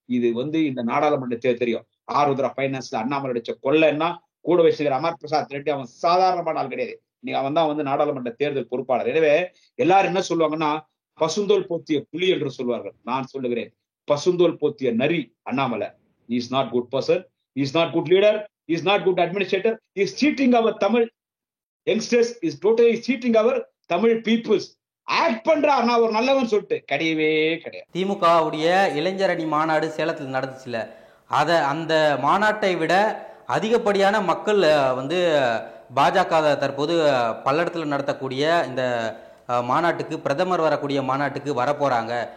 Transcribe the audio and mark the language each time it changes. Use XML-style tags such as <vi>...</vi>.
<ta>இது வந்து இந்த நாடாளுமன்ற தேர்தல் தெரியும். ஆருத்ரா பைனான்ஸ்ல அண்ணாமலை அடிச்ச கொள்ளைன்னா கூட வச்சுக்கிற அமர் பிரசாத் ரெட்டி அவன் சாதாரணமான ஆள் கிடையாது. நீ அவன் தான் வந்து நாடாளுமன்ற தேர்தல் பொறுப்பாளர். எனவே எல்லாரும் என்ன சொல்லுவாங்கன்னா பசுந்தோல் போத்திய புலி என்று சொல்வார்கள். நான் சொல்லுகிறேன், பசுந்தோல் போத்திய நரி Annamalai.</ta> <en>He is not good person, he is not good leader, he is not good administrator, he is cheating our Tamil youngsters, he is totally cheating our Tamil peoples.</en> <ta>Act பண்றார் நான் ஒரு நல்லவன் சொல்லிட்டு கிடையவே கிடையாது. திமுகவுடைய இளைஞர் அணி மாநாடு சேலத்தில் நடந்துச்சுல, அந்த மாநாட்டை விட அதிகப்படியான மக்கள் வந்து பாஜக தற்போது பல்லடத்தில் நடத்தக்கூடிய இந்த மாநாட்டுக்கு, பிரதமர் வரக்கூடிய மாநாட்டுக்கு வரப்போறாங்க.</ta>